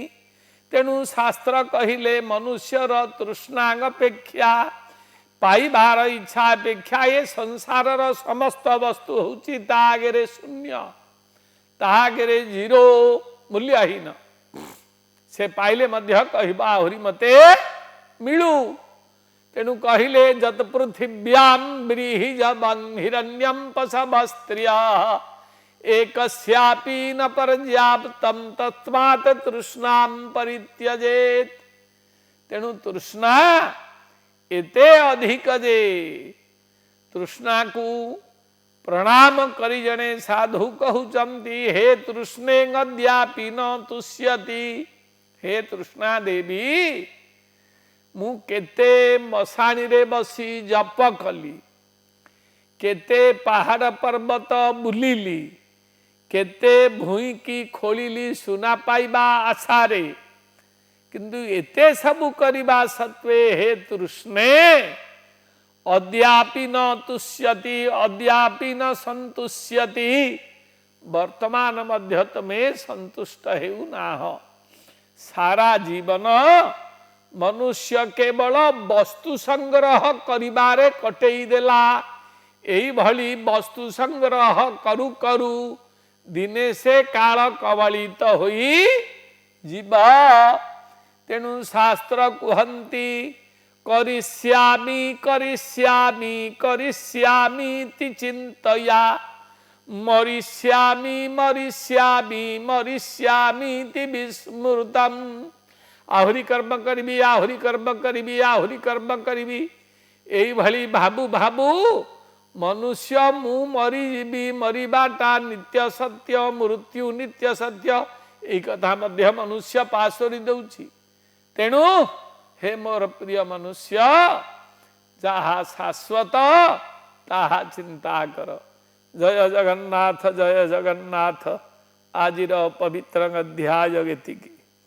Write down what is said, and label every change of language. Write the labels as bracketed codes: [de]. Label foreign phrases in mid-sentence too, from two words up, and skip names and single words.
[or] ତେଣୁ ଶାସ୍ତ୍ର କହିଲେ ମନୁଷ୍ୟର ତୃଷ୍ଣାଙ୍ଗପେକ୍ଷା ପାଇବାର ଇଚ୍ଛା ଅପେକ୍ଷା ୟେ ସଂସାର ସମସ୍ତ ବସ୍ତୁ ହୋଚୀ ତା ଆଗେ ଶୂନ୍ୟ ତାହାଗେ ଜୀରୋ ମୂଲ୍ୟହୀନ ସେ ପାଇଲେ ମଧ୍ୟ କହବା ଆହୁରୀ ମତେ ମିଲୂ। ତେଣୁ କହିଲେ [sa] जत पृथिव्याम ब्रीहिजबं हिरण्यं पशवस्त्रियाः एकस्यापि न पर्याप्तं तस्मात् तृष्णां परित्यजेत्। [or] ତେଣୁ ତୃଷ୍ଣା ଏତେ ଅଧିକ ଜେ ତୃଷ୍ଣା କୋ ପ୍ରଣାମ କରୀ ଜନେ ସାଧୁ କହଉଚନ୍ତୀ [sa] हे तृष्णे अद्यापि न तुष्यति। [or] ହେ ତୃଷ୍ଣା ଦେବୀ ମୁ କେତେ ମସାଣୀ ରେ ବସୀ ଜପ କଲୀ, କେତେ ପାହାଡ଼ ପର୍ବତ ବୁଲିଲୀ, କେତେ ଭୂଈ କୀ ଖୋଲିଲୀ ସୁନା ପାଇବା ଆଶାରେ କିନ୍ତୁ ଏତେ ସବୁ କରିବା ସତ୍ୱେ [sa] हे तृष्णे अद्यापि न तुष्यति अद्यापि न संतुष्यति। [or] ବର୍ତ୍ତମାନ ମଧ୍ୟ ତମେ ସନ୍ତୁଷ୍ଟ ହେଉ ନାହ। ସାରା ଜୀବନ ମନୁଷ୍ୟ କେବଳ ବସ୍ତୁ ସଂଗ୍ରହ କରିବାରେ କଟେଇ ଦେଲା। ଏଈ ଭଲୀ ବସ୍ତୁ ସଂଗ୍ରହ କରୂ କରୂ ଦିନେ ସେ କାଳ କବଳିତ ହୋଈ ଜୀବା। ତେଣୁ ଶାସ୍ତ୍ର କୁହନ୍ତୀ [sa] करिष्यामि करिष्यामि करिष्यामीति चिंतया मरिष्यामि मरिष्यामि मरिष्यामीति विस्मृतम्। [or] ଆହୁରୀ କର୍ମ କରିବୀ ଆହୁରୀ କର୍ମ କରିବୀ ଆହୁରୀ କର୍ମ କରିବୀ ଏଈ ଭଲୀ ଭାବୂ ଭାବୂ ମନୁଷ୍ୟ ମୁ ମରୀବୀ ମରିବାଟା ନିତ୍ୟ ସତ୍ୟ ମୃତ୍ୟୁ ନିତ୍ୟ ସତ୍ୟ ଏଈ କଥା ମଧ୍ୟ ମନୁଷ୍ୟ ପାସୋରୀ ଦଉଛି। ତେଣୁ ହେ ମୋର ପ୍ରିୟ ମନୁଷ୍ୟ ଜହା ଶାଶ୍ୱତ ତାହା ଚିନ୍ତା କର। ଜୟ ଜଗନ୍ନାଥ ଜୟ ଜଗନ୍ନାଥ। ଆଜିର ପବିତ୍ର ଅଧ୍ୟାୟ ଏତିକୀ।